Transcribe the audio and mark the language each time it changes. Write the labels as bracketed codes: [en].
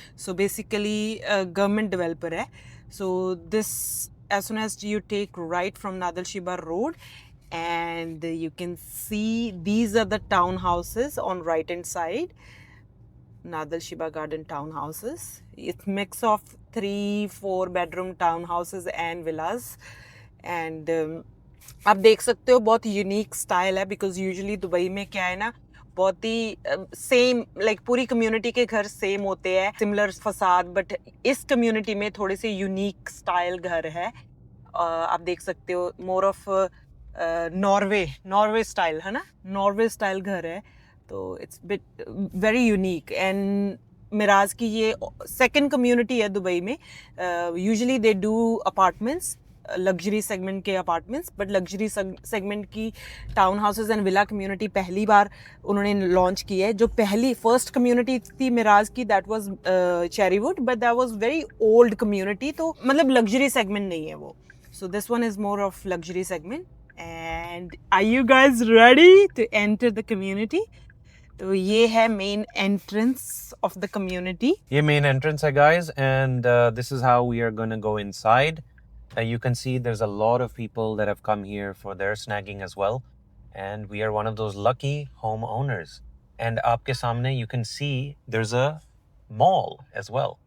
[en] So basically a government developer hai. So this, as soon as you take right from Nadal Shiba Road, and you can see these are the townhouses on right hand side, Nadal Shiba Garden townhouses. It's mix of 3-4 bedroom townhouses and villas. [hi] And आप देख सकते हो बहुत unique style है, because usually Dubai में क्या है ना, बहुत ही सेम, लाइक पूरी कम्युनिटी के घर सेम होते हैं, सिमिलर फसाद, बट इस कम्युनिटी में थोड़े से यूनिक स्टाइल घर है. आप देख सकते हो, मोर ऑफ नॉर्वे स्टाइल है ना, नॉर्वे स्टाइल घर है. तो [en] It's bit very unique. [hi] And Miraj की ये सेकंड कम्युनिटी है दुबई में. [en] usually they do apartments, [hi] luxury segment के अपार्टमेंट्स, बट लग्जरी सेगमेंट की town houses and villa community पहली बार उन्होंने लॉन्च की है. जो पहली फर्स्ट कम्युनिटी थी मिराज की, [en] that was Cherrywood, but that was very old community, [hi] तो मतलब लग्जरी सेगमेंट नहीं है वो. [en] So this one is more of luxury segment. And are you guys ready to enter the community? [hi] तो ये है main entrance of the community. ये main entrance है [en] guys, and this is how we are going to go inside. You can see there's a lot of people that have come here for their snagging as well, and we are one of those lucky homeowners. And आपके सामने you can see there's a mall as well.